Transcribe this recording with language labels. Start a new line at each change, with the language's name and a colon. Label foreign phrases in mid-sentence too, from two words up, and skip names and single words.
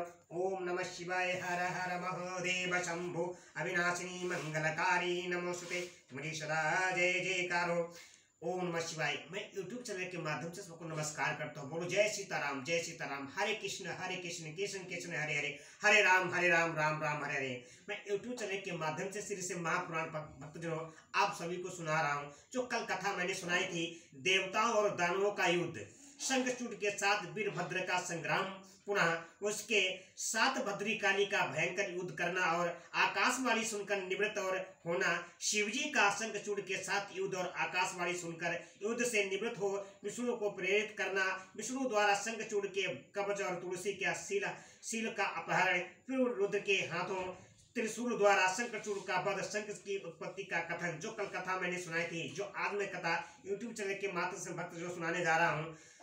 Hindi: ओम नमः शिवाय हर हर महादेव शंभु अविनाशिनी मंगलकारी नमोस्तुते तुम्हारी सदा जय जयकार। ओम नमः शिवाय। मैं YouTube चैनल के माध्यम से सबको नमस्कार करता हूँ। बोलो जय सीताराम जय सीताराम। हरे कृष्ण कृष्ण कृष्ण हरे हरे हरे राम राम राम हरे हरे। मैं YouTube चैनल के माध्यम से श्री से महापुराण भक्तजनों आप सभी को सुना रहा हूँ। जो कल कथा मैंने सुनाई थी देवताओं और दानवों का युद्ध, शंखचूड़ के साथ वीरभद्र का संग्राम, पुनः उसके साथ भद्रिकाली का भयंकर युद्ध करना और आकाशवाणी सुनकर निवृत्त और होना, शिवजी का शंखचूड़ के साथ युद्ध और आकाशवाणी सुनकर युद्ध से निवृत्त हो विष्णु को प्रेरित करना, विष्णु द्वारा शंखचूड़ के कवच और तुलसी के शील का अपहरण, फिर रुद्र के हाथों त्रिशूल द्वारा शंखचूड़ का वध, शंख की उत्पत्ति का कथन, जो कल कथा मैंने सुनाई थी, जो आज मैं कथा YouTube चैनल के माध्यम से भक्त जो सुनाने जा रहा हूँ।